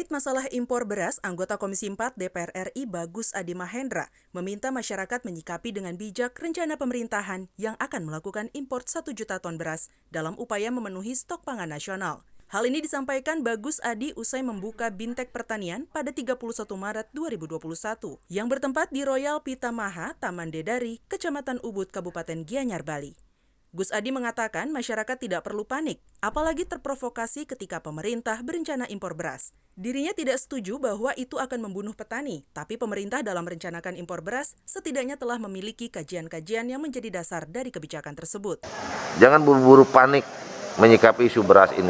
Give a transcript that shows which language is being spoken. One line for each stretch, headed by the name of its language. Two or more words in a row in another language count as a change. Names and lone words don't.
Indonesian: masalah impor beras, anggota Komisi 4 DPR RI Bagus Adi Mahendra meminta masyarakat menyikapi dengan bijak rencana pemerintahan yang akan melakukan impor 1 juta ton beras dalam upaya memenuhi stok pangan nasional. Hal ini disampaikan Bagus Adi usai membuka Bintek Pertanian pada 31 Maret 2021 yang bertempat di Royal Pitamaha, Taman Dedari, Kecamatan Ubud, Kabupaten Gianyar, Bali. Gus Adi mengatakan masyarakat tidak perlu panik, apalagi terprovokasi ketika pemerintah berencana impor beras. Dirinya tidak setuju bahwa itu akan membunuh petani, tapi pemerintah dalam merencanakan impor beras setidaknya telah memiliki kajian-kajian yang menjadi dasar dari kebijakan tersebut. Jangan buru-buru panik menyikapi isu beras ini.